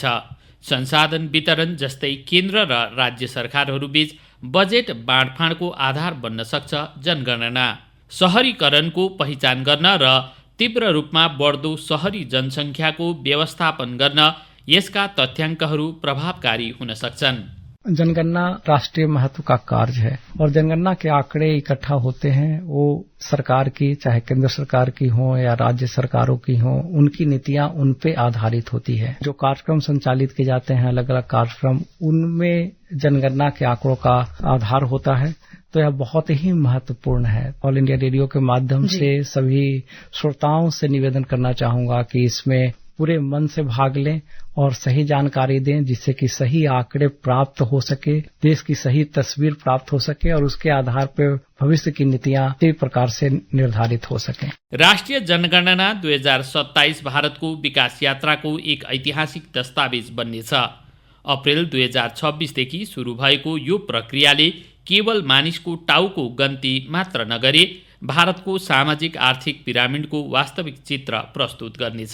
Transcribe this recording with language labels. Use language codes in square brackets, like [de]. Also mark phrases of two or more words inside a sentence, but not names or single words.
[ne] संसाधन वितरण जस्तै केन्द्र र राज्य सरकारहरूबीच बजेट बाँडफाँडको आधार बन्न सक्छ जनगणना। शहरीकरणको पहिचान गर्न र तीव्र रूपमा बढ्दो शहरी जनसङ्ख्याको व्यवस्थापन गर्न यसका तथ्याङ्कहरू प्रभावकारी हुन सक्छन्। [hi] जनगणना राष्ट्रीय महत्व का कार्य है और जनगणना के आंकड़े इकट्ठा होते हैं, वो सरकार की, चाहे केंद्र सरकार की हो या राज्य सरकारों की हो, उनकी नीतियां उन पे आधारित होती है। जो कार्यक्रम संचालित किए जाते हैं, अलग अलग कार्यक्रम, उनमें जनगणना के आंकड़ों का आधार होता है। तो यह बहुत ही महत्वपूर्ण है। ऑल इंडिया रेडियो के माध्यम से सभी श्रोताओं से निवेदन करना चाहूंगा कि इसमें पूरे मन से भाग लें और सही जानकारी दें, जिससे कि सही आंकड़े प्राप्त हो सके, देश की सही तस्वीर प्राप्त हो सके और उसके आधार पर भविष्य की नीतियां सही प्रकार से निर्धारित हो सकें। [ne] राष्ट्रिय जनगणना 2027 भारतको विकास यात्राको एक ऐतिहासिक दस्तावेज बन्नेछ। अप्रेल 2026 देखि सुरु भएको यो प्रक्रियाले केवल मानिसको टाउको गन्ती मात्र नगरे भारतको सामाजिक आर्थिक पिरामिडको वास्तविक चित्र प्रस्तुत गर्नेछ।